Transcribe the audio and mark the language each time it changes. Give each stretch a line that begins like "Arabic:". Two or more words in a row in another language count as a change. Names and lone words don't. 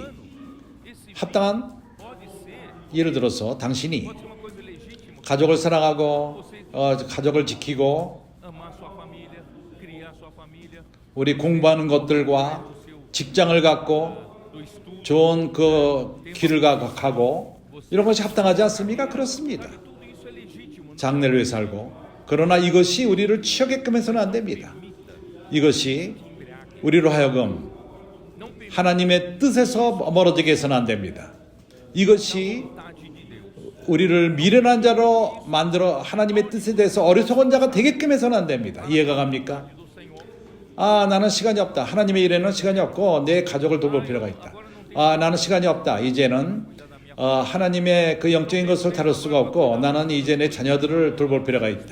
Portuguese: esse
Korean: 합당한,
Portuguese: pode ser
Korean: 예를 들어서 당신이
Portuguese: uma coisa legítima.
Korean: 가족을 사랑하고 가족을 지키고
Portuguese: Amar sua família, criar sua família,
Korean: 우리 공부하는 것들과 직장을 갖고
Portuguese: do estudo,
Korean: 좋은 그 길을 가고 이런 것이 합당하지 않습니까? 그렇습니다.
Portuguese: tudo isso é legítimo.
Korean: 장래를 위해 살고 그러나 이것이 우리를 취하게끔 해서는 안 됩니다. 이것이 우리로 하여금
Portuguese: Não permite
Korean: 하나님의 뜻에서 멀어지게 해서는 안 됩니다. 이것이
Portuguese: a vontade de Deus.
Korean: 우리를 미련한 자로 만들어 하나님의 뜻에 대해서 어리석은 자가 되게끔 해서는 안 됩니다. 이해가 갑니까?
Portuguese: Do Senhor.
Korean: 나는 시간이 없다. 하나님의 일에는 시간이 없고 내 가족을 돌볼 필요가 있다. 나는 시간이 없다. 이제는 하나님의 그 영적인 것을 다룰 수가 없고 나는 이제 내 자녀들을 돌볼 필요가 있다.